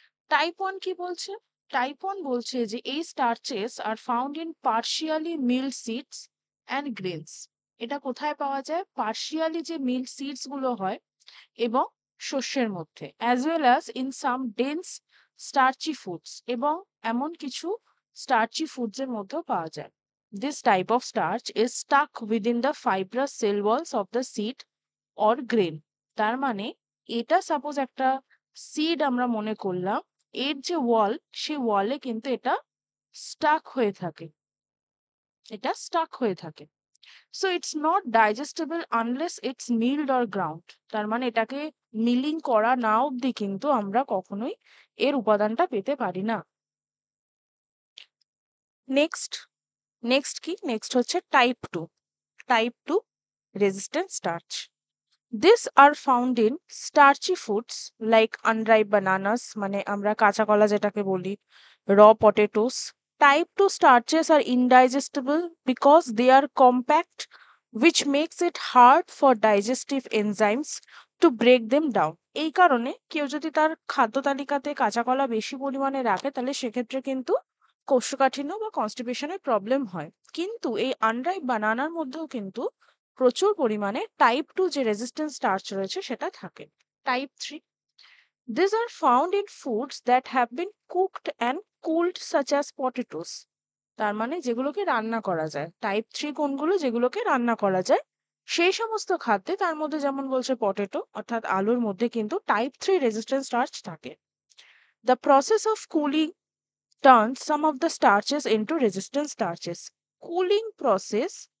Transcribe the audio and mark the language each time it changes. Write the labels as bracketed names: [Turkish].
[Bangla] Type 1 কি বলছে? Type 1 বলছে যে এই [English] Starches are found in partially milled seeds and grains. [Bangla] এটা কোথায় পাওয়া যায়? পার্শিয়ালি যে মিল্ড সিডস গুলো হয় এবং শস্যের মধ্যে, [English] as well as in some dense starchy foods, [Bangla] এবং এমন কিছু স্টার্চি ফুডস এর মধ্যেও পাওয়া যায়। [English] This type of starch is stuck within the fibrous cell walls of the seed or grain. [Bangla] তার মানে এটা সাপোজ একটা সিড আমরা মনে করলাম, এর যে ওয়াল সেই ওয়ালে কিন্তু এটা স্টাক হয়ে থাকে, এটা স্টাক হয়ে থাকে। [English] So it's not digestible unless it's milled or ground. [Bangla] তার মানে এটাকে মিলিং করা না অবধি কিন্তু আমরা কখনোই এর উপাদানটা পেতে পারি না। নেক্সট নেক্সট কি? নেক্সট হচ্ছে type 2। Type 2 resistant starch. [English] These are found in starchy foods like unripe bananas, [Bangla] মানে আমরা কাঁচা কলা যেটাকে বলি, [English] raw potatoes. Type 2 starches are indigestible because they are compact, which makes it hard for digestive enzymes to break them down. [Bangla] এই কারণে কেউ যদি তার খাদ্য তালিকাতে কাঁচা কলা বেশি পরিমাণে রাখে তাহলে সেক্ষেত্রে কিন্তু কোষ্ঠকাঠিন্য বা কনস্টিপেশনের প্রবলেম হয়। কিন্তু এই আনরাইপ বানানার মধ্যেও কিন্তু প্রচুর পরিমাণে টাইপ 2 যে রেজিস্ট্যান্স স্টার্চ রয়েছে সেটা থাকে। [English] Type 3, these are found in foods that have been cooked and cooled such as potatoes. [Bangla] তার মানে যেগুলোকে রান্না করা যায়। টাইপ 3 কোনগুলো? যেগুলোকে রান্না করা যায় সেই সমস্ত খাদ্যে, তার মধ্যে যেমন বলছে পটেটো অর্থাৎ আলুর মধ্যে কিন্তু টাইপ 3 রেজিস্ট্যান্স স্টার্চ থাকে। [English] The process of cooling turns some of the starches into resistant starches. Cooling process